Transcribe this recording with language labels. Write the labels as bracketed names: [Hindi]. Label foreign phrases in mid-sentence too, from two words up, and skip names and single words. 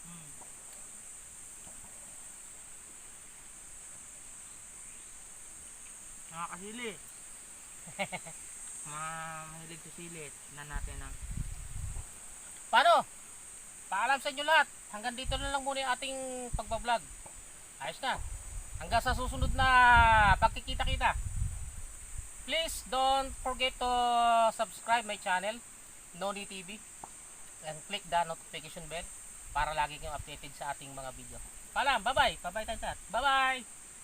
[Filipino] Nakakasili. Mahilig sa sili. Tignan natin ang Paano? Paalam sa inyo lahat. Hanggang dito na lang muna yung ating pagbablog. Ayos na. Hanggang sa susunod na pagkikita-kita. [English] Please don't forget to subscribe my channel, Noni TV, and click the notification bell [Filipino] para lagi kayong updated sa ating mga video. Paalam, [English] bye-bye. Bye-bye tayo. Bye-bye.